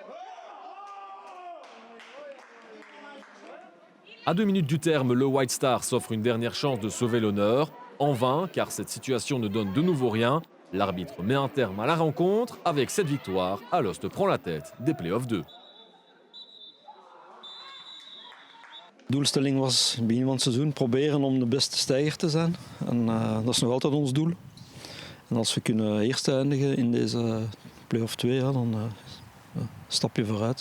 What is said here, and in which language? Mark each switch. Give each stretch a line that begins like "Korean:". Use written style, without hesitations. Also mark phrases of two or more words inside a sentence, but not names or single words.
French: À 2 minutes du terme, le White Star s'offre une dernière chance de sauver l'honneur. En vain, car cette situation ne donne de nouveau rien. L'arbitre met un terme à la rencontre. Avec cette victoire, Alost prend la tête des Play-off 2.
Dutch: De doelstelling was begin van het seizoen proberen om de beste stijger te zijn. En dat is nog altijd ons doel. En als we kunnen eerste eindigen in deze Play-off 2, ja, dan stap je vooruit.